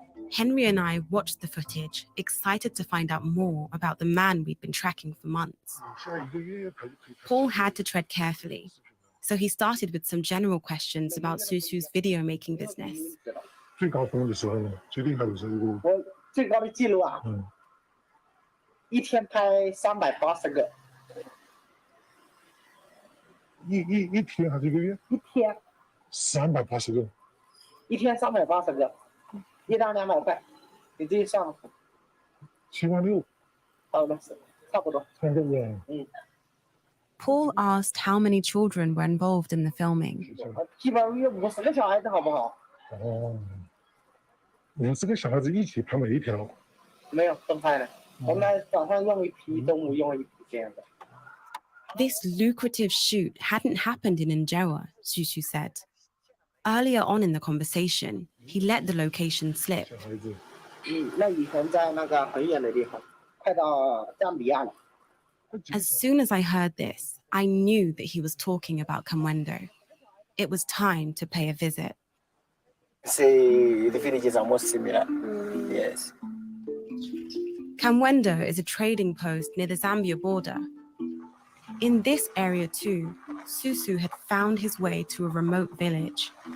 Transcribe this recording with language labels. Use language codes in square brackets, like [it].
[en] Henry and I watched the footage, excited to find out more about the man we'd been tracking for months. Paul had to tread carefully, so he started with some general questions about Susu's video-making business. [zh] 最高峰的时候呢，最厉害的时候，我最高的记录啊，一天拍380个，一天还是一个月？一天 380个，一天380个，一张200块，你自己算吧。 76000，好的，差不多。差不多。 [en] Paul asked how many children were involved in the filming. [zh] 基本上约50个小孩子，好不好？哦，50个小孩子一起拍每一条？没有分开的，我们早上用一批，中午用一批这样的。 [en] This lucrative shoot hadn't happened in Injewa, Susu said. Earlier on in the conversation, he let the location slip. [zh] 小孩子，那以前在那个很远的地方，快到赞比亚了。 [en] As soon as I heard this, I knew that he was talking about Kamwendo. It was time to pay a visit. The villages are most similar. Yes. Kamwendo is a trading post near the Zambia border. In this area too, Susu had found his way to a remote village.